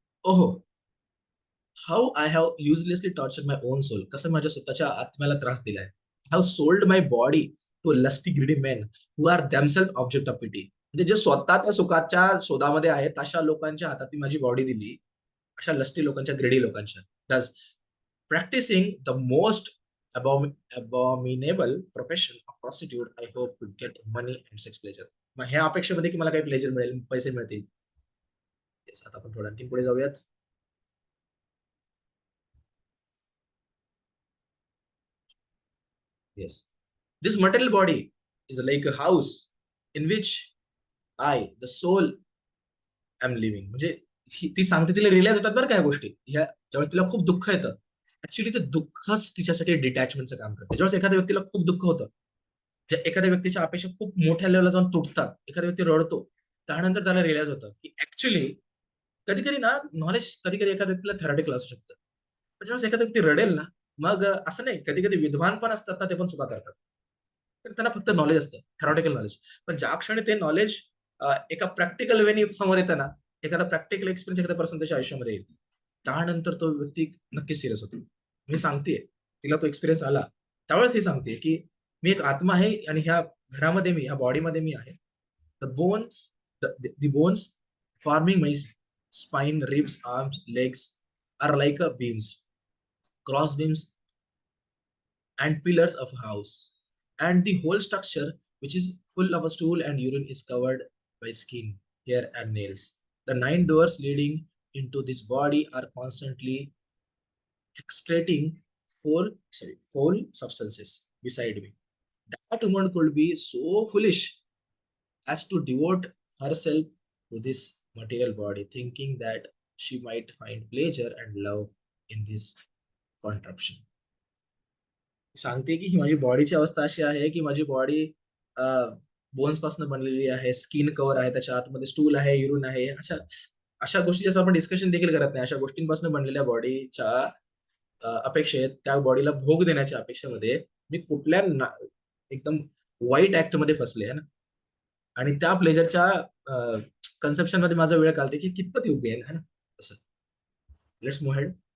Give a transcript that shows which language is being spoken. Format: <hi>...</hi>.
<en>ओहो, how I have uselessly torture my own soul.</en> <mr>कसं माझ्या स्वतःच्या आत्म्याला त्रास दिलाय.</mr> <en>Have sold my body to lusty greedy men who are themselves object of pity.</en> <mr>म्हणजे जे स्वतः त्या सुखाच्या शोधामध्ये आहेत अशा लोकांच्या हातात मी माझी बॉडी दिली, अशा लस्टी लोकांच्या, ग्रेडी लोकांच्या.</mr> <en>Thus practising the most abominable profession of prostitute, I hope to get money and sex pleasure.</en> <mr>मग ह्या अपेक्षेमध्ये की मला काही प्लेजर मिळेल, पैसे मिळतील. Yes, आता आपण थोडं आणखी पुढे जाऊयात.</mr> <en>Yes. This material body is like a house in which I, the soul, am living.</en> <mr>म्हणजे ती सांगते, तिला रिअलाइज होतात बरं काय गोष्टी ह्या, ज्यावेळेस तिला खूप दुःख येतं. ऍक्च्युली ते दुःखच तिच्यासाठी डिटॅचमेंटचं काम करते. ज्यावेळेस एखाद्या व्यक्तीला खूप दुःख होतं, एखाद्या व्यक्तीच्या अपेक्षा खूप मोठ्या लेवलला जाऊन तुटतात, एखादा व्यक्ती रडतो, त्यानंतर त्याला रिअलाइज होतं की ऍक्च्युली कधी कधी ना नॉलेज, कधी कधी एखाद्या व्यक्तीला थेरॉटिकल असू शकतं. पण ज्यावेळेस एखादा व्यक्ती रडेल ना, मग असं नाही, कधी कधी विद्वान पण असतात ना, ते पण चुका करतात. तर त्यांना फक्त नॉलेज असतं, थेरॉटिकल नॉलेज. पण ज्या क्षणी ते नॉलेज एका प्रॅक्टिकल वेने समोर येतं ना, एखादा प्रॅक्टिकल एक्सपिरियन्स एखाद्या पर्सन त्याच्या आयुष्यामध्ये येईल, त्यानंतर तो व्यक्ती नक्कीच सिरियस होतो. मी सांगतेय, तिला तो एक्सपिरियन्स आला, त्यावेळेस ही सांगते की मी एक आत्मा आहे आणि ह्या घरामध्ये मी, ह्या बॉडीमध्ये मी आहे.</mr> <en>The bone, the bones forming my spine, ribs, arms, legs are like a beams, cross beams and pillars of a house. And the whole structure, which is full of a stool and urine, is covered by skin, hair, and nails. The nine doors leading into this body are constantly excreting foul substances beside me. That woman could be so foolish as to devote herself to this material body, thinking that she might find pleasure and love in this contraption.</en> <mr>सांगते की ही माझी बॉडीची अवस्था अशी आहे की माझी body bones पासून बनलेली आहे, स्किन कव्हर आहे, त्याच्या आतमध्ये स्टूल आहे, युरिन आहे, अशा अशा गोष्टी आपण डिस्कशन देखील करत नाही. अशा गोष्टींपासून बनलेल्या बॉडीच्या अपेक्षेत, त्या बॉडीला भोग देण्याच्या अपेक्षेमध्ये मी कुठल्या एकदम वाईट ऍक्ट मध्ये फसले आहे ना, आणि त्या प्लेजरच्या कन्सेप्शन मध्ये माझा वेळ घालते की कितपत योग्य आहे ना असं.</mr> <en>Let's move head.</en>